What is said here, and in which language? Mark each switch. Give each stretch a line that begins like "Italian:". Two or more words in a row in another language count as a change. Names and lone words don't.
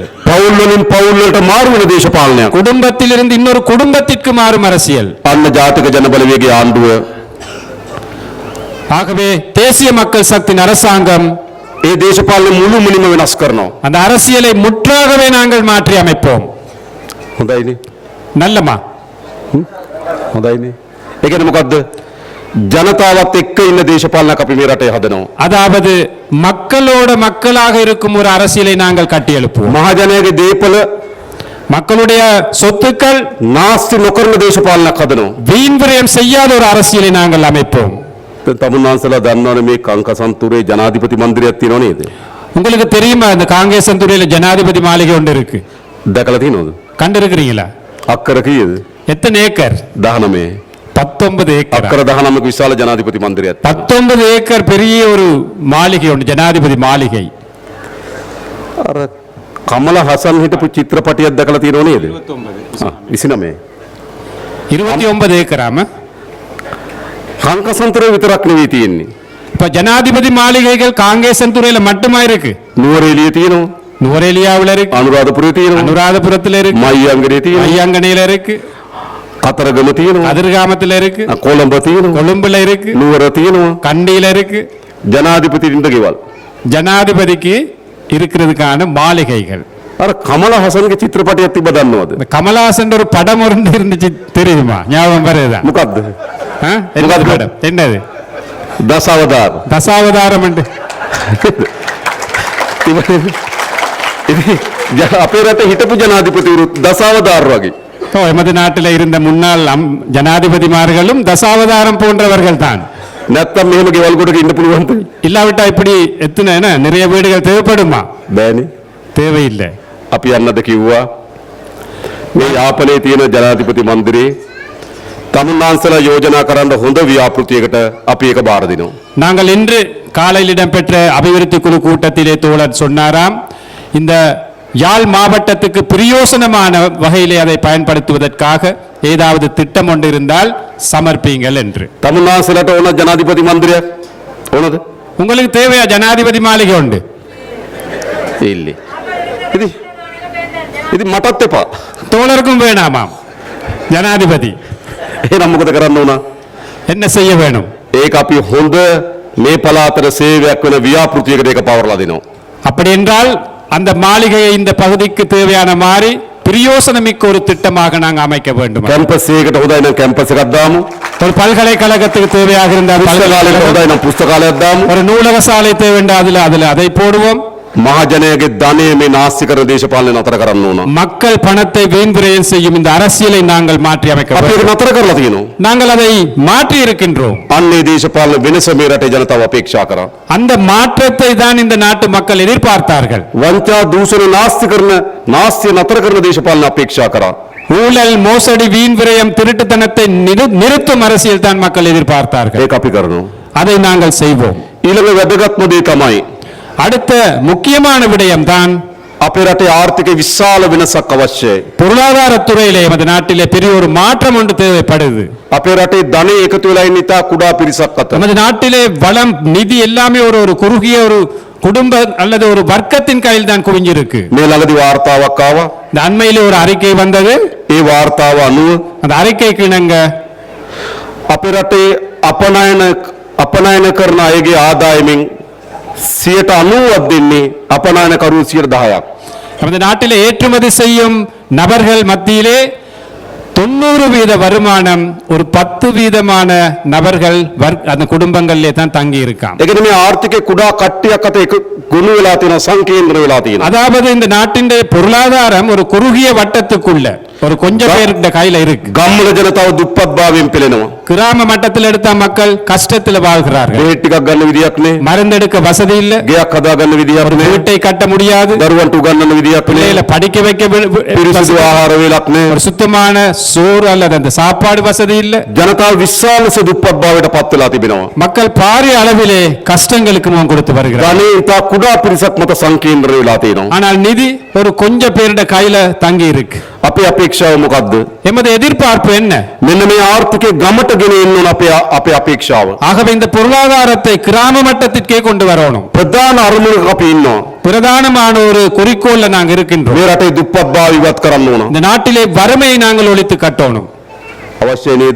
Sinhala: පවුල් වලින් පවුල් වලට මාරු වෙන දේශපාලනයක්.
Tamil: குடும்பத்தில் இருந்து இன்னொரு குடும்பத்திற்கு மாறும் அரசியல்.
Sinhala: අන්න ජාතික ජනබලවේගයේ ආණ්ඩුව
Tamil: ஆகவே தேசிய மக்கள் சக்தியின் அரசாங்கம்
Sinhala: ඒ දේශපාලනේ මුළුමනින්ම වෙනස් කරනවා.
Tamil: அந்த அரசியலை முற்றாகவே நாங்கள் மாற்றி அமைப்போம்.
Sinhala: හොඳයිනේ.
Tamil: நல்லமா?
Sinhala: හොඳයිනේ. ඒ කියන්නේ මොකද්ද? ජනතාවත් එක්ක ඉන්න දේශපාලනයක් අපි මේ රටේ හදනවා.
Tamil: அதாவது மக்களோட மக்களாக இருக்கும் ஒரு அரசியலை நாங்கள் கட்டியெழுப்புவோம்.
Sinhala: මහජනයාගේ දේපල
Tamil: மக்களுடைய சொத்துக்கள்
Sinhala: නාස්ති නොකරන දේශපාලනයක් හදනවා.
Tamil: வீண் விரயம் செய்யாத ஒரு அரசியலை நாங்கள் அமைப்போம்.
Sinhala: දැන් තමුන්නාන්සලා දන්නවනේ මේ කංකසන්තුරේ ජනාධිපති මන්දිරයක් තියෙනව නේද?
Tamil: உங்களுக்கு தெரியுமா இந்த காங்கேசன்துறையில ஜனாதிபதி மாளிகை ஒன்று இருக்கு,
Sinhala: දැකලා තියෙනවද?
Tamil: கண்டிருக்கிறீங்களா?
Sinhala: අක්කර කීයද?
Tamil: எத்தனை ஏக்கர்? 19. 19 ஏக்கர்.
Sinhala: අක්කර 19ක විශාල ජනාධිපති මන්දිරයක්.
Tamil: 19 ஏக்கர் பெரிய ஒரு மாளிகை ஒன்று, ஜனாதிபதி மாளிகை.
Sinhala: අර කමල හසන් හිටපු චිත්‍රපටියක් දැකලා තියෙනව නේද? 29.
Tamil: 29 ஏக்கராம.
Sinhala: කංකසන්තුරේ විතරක් නෙවෙයි තියෙන්නේ.
Tamil: இப்ப ஜனாதிபதி மாளிகைகள் காங்கேசன்துறையில மட்டுமா இருக்கு?
Sinhala: නුවරඑළිය තියෙනවා.
Tamil: நுவரெலியாவில் இருக்கு,
Sinhala: අනුරාධපුරේ තියෙනවා.
Tamil: அனுராதபுரத்தில் இருக்கு,
Sinhala: මයියංගනේ තියෙනවා.
Tamil: ஐயங்கனையில இருக்கு,
Sinhala: කතරගම තියෙනවා.
Tamil: கதிர்காமத்தில் இருக்கு,
Sinhala: කොළඹ තියෙනවා.
Tamil: கொழும்புல இருக்கு,
Sinhala: නුවර තියෙනවා.
Tamil: கண்டியில இருக்கு.
Sinhala: ජනාධිපතිින්ද ගෙවල්.
Tamil: ஜனாதிபதிக்கு இருக்கிறதுக்கான மாளிகைகள்.
Sinhala: අර කමල හසන්ගේ චිත්‍රපටයක් තිබ්බ දන්නවද?
Tamil: இந்த கமலஹாசன் ஒரு படம் ஒன்று இருந்துச்சு தெரியுமா? ஞாபகம் வருதா?
Sinhala: මොකද්ද?
Tamil: ஆ? என்ன படம்? என்னது?
Sinhala: දසවදාර.
Tamil: தசாவதாரம் என்று.
Sinhala: අපේ රටේ හිටපු ජනාධිපතිවරු දසවදාර වගේ.
Tamil: ஓ, எமது நாட்டில் இருந்த முன்னாள் ஜனாதிபதிமார்களும் தசாவதாரம் போன்றவர்கள் தான்.
Sinhala: නැත්තම් මෙහෙම ගෙවල් කොටක ඉන්න පුළුවන්ද?
Tamil: இல்லாவிட்டா இப்படி எத்தனை என்ன நிறைய வீடுகள் தேவைப்படுமா?
Sinhala: බෑනේ.
Tamil: தேவையில்லை.
Sinhala: අපි යන්නද කිව්වා. මේ යාපනයේ තියෙන ජනාධිපති මන්දිරේ තමුන්නාන්සලා යෝජනා කරන්න හොඳ ව්‍යාපෘතියකට අපි ඒක බාර දෙනවා.
Tamil: நாங்கள் இன்று காலையில் இடம்பெற்ற அபிவிருத்தி குழு கூட்டத்திலே தோழர் சொன்னாராம், இந்த யாழ் மாவட்டத்துக்கு பிரயோசனமான வகையிலே அதை பயன்படுத்துவதற்காக ஏதாவது திட்டம் ஒன்று இருந்தால் சமர்ப்பீங்கள் என்று.
Sinhala: තමුන්නාන්සලාට ඕන ජනාධිපති මන්දිරයක් ඕනද?
Tamil: உங்களுக்கு தேவையா ஜனாதிபதி மாளிகை உண்டு?
Sinhala: ඉල්ලේ. ඉතින් මටත් එපා.
Tamil: தோழருக்கும் வேணாமாம் ஜனாதிபதி.
Sinhala: එහෙනම් මොකද කරන්න ඕන?
Tamil: என்ன செய்ய வேணும்?
Sinhala: ඒක අපි හොඳ මේ පළාතට සේවයක් වෙන ව්‍යාපෘතියකට ඒක පවර්ලා දෙනවා.
Tamil: அப்படி என்றால் அந்த மாளிகையை இந்த பகுதிக்கு தேவையான மாதிரி பிரயோசனமிக்க ஒரு திட்டமாக நாங்கள் அமைக்க வேண்டும்.
Sinhala: කැම්පස් එකකට හොඳයි නම් කැම්පස් එකක් දාමු.
Tamil: ஒரு பல்கலைக்கழகத்துக்கு தேவையாக இருந்தால்
Sinhala: පුස්තකාලයට හොඳයි නම් පුස්තකාලයක් දාමු.
Tamil: ஒரு நூலக சாலை தேவை என்றால் அதில் அதை போடுவோம்.
Sinhala: මහජනයාගේ ධනය මේ නාස්ති කරන දේශපාලනය නතර කරන්න ඕන.
Tamil: மக்கள் பணத்தை வீண் விரயம் செய்யும் இந்த அரசியலை நாங்கள் மாற்றி அமைக்க
Sinhala: අපි
Tamil: வேண்டும்.
Sinhala: ඒක නතර කරලා තියෙනවා.
Tamil: நாங்கள் அதை மாற்றி இருக்கின்றோம்.
Sinhala: අන්නේ දේශපාලන වෙනස මේ රටේ ජනතාව අපේක්ෂා කරා.
Tamil: அந்த மாற்றத்தை தான் இந்த நாட்டு மக்கள் எதிர்பார்த்தார்கள்.
Sinhala: වංචා දූෂණ නාස්ති කරන නාස්තිය නතර කරන දේශපාලන අපේක්ෂා කරා.
Tamil: ஊழல், மோசடி, வீண் விரயம், திருட்டுத்தனத்தை நிறுத்தும் அரசியல் தான் மக்கள் எதிர்பார்த்தார்கள்.
Sinhala: ඒක අපි කරනවා.
Tamil: அதை நாங்கள் செய்வோம்.
Sinhala: ඊළඟ වැදගත්ම දේ තමයි
Tamil: அடுத்த முக்கியமான விடயம்தான்
Sinhala: අපේ රටේ ආර්ථික විශාල වෙනසක් අවශ්‍යයි.
Tamil: பொருளாதாரத்துறையிலே நமது நாட்டிலே பெரிய ஒரு மாற்றம் ஒன்று தேவைப்படுது.
Sinhala: අපේ රටේ ධනෙ එකතු වෙලා ඉන්න ඉතා කුඩා පිරිසක් අතර.
Tamil: நமது நாட்டிலே வளம், நிதி எல்லாமே ஒரு குறுகிய ஒரு குடும்ப அல்லது ஒரு வர்க்கத்தின் கையில் தான் குவிஞ்சிருக்கு.
Sinhala: මේ ළඟදී වාර්තාවක් ආවා.
Tamil: இந்த அண்மையிலே ஒரு அறிக்கை வந்தது.
Sinhala: ඒ වාර්තාව අනුව
Tamil: அந்த அறிக்கைக்கு இணங்க
Sinhala: අපේ රටේ අපනයන කරන අයගේ ආදායමෙන් 90ක් දෙන්නේ අපනයනකරු 10%ක්.
Tamil: நமது நாட்டிலே ஏற்றுமதி செய்யும் நபர்கள் மத்தியிலே 90% வருமானம் ஒரு 10% நபர்கள் அந்த குடும்பங்களிலே தான் தங்கி இருக்காம்.
Sinhala: ඒ කියන්නේ මේ ආර්ථිකේ කුඩා කට්ටියක් අතර එක ගොනු වෙලා තියෙන සංකීර්ණ වෙලා තියෙනවා.
Tamil: அதாவது இந்த நாட்டின் பொருளாதாரம் ஒரு குறுகிய வட்டத்துக்குள்ள ஒரு கொஞ்சம் பேருடைய கையில இருக்கு.
Sinhala: ගම්වල ජනතාව දුප්පත් භාවයෙන් පෙළෙනවා.
Tamil: கிராம மட்டத்தில் எடுத்த மக்கள் கஷ்டத்தில் வாழ்கிறார்கள்.
Sinhala: බෙහෙත් ටිකක් ගන්න විදියක් නැහැ.
Tamil: மருந்தெடுக்க வசதி இல்ல,
Sinhala: ගෙයක් හදා ගන්න විදියක් නැහැ.
Tamil: வீட்டை கட்ட முடியாது,
Sinhala: දරුවන්ට උගන්වන්න විදියක්
Tamil: பிள்ளைகளை
Sinhala: නැහැ.
Tamil: படிக்க வைக்க
Sinhala: පිරිසිදු ආහාර වේලක් නැහැ.
Tamil: ஒரு சுத்தமான சோறு அல்லது அந்த சாப்பாடு வசதி இல்ல.
Sinhala: ජනතාව විශාල දුප්පත් භාවයට පත් වෙලා තිබෙනවා.
Tamil: மக்கள் பாரிய அளவிலே கஷ்டங்களுக்கு முகம் கொடுத்து வருகிறார்கள்.
Sinhala: ධනෙ ඉතා කුඩා පිරිසක් මත සංකීර්ණ වෙලා තියෙනවා.
Tamil: ஆனால் நிதி ஒரு கொஞ்சம் பேருடைய கையில தங்கி இருக்கு.
Sinhala: අපේ අපේක්ෂාව මොකද්ද?
Tamil: எமது எதிர்பார்ப்பு என்ன?
Sinhala: මෙන්න මේ ආර්ථිකේ ගමට ගෙන එන්න ඕන අපේ අපේක්ෂාව.
Tamil: ஆகவே இந்த பொருளாதாரத்தை கிராம மட்டத்திற்கே கொண்டு வரணும்.
Sinhala: ප්‍රධාන අරමුණක අපි ඉන්නවා.
Tamil: பிரதானமான ஒரு குறிக்கோள்ல நாங்க இருக்கின்றோம்.
Sinhala: මේ රටේ දුප්පත් භාවය ඉවත් කරන්න ඕන.
Tamil: இந்த நாட்டிலே வறுமையை நாங்கள் ஒழித்து கட்டணும்.
Sinhala: අවශ්‍ය නේද?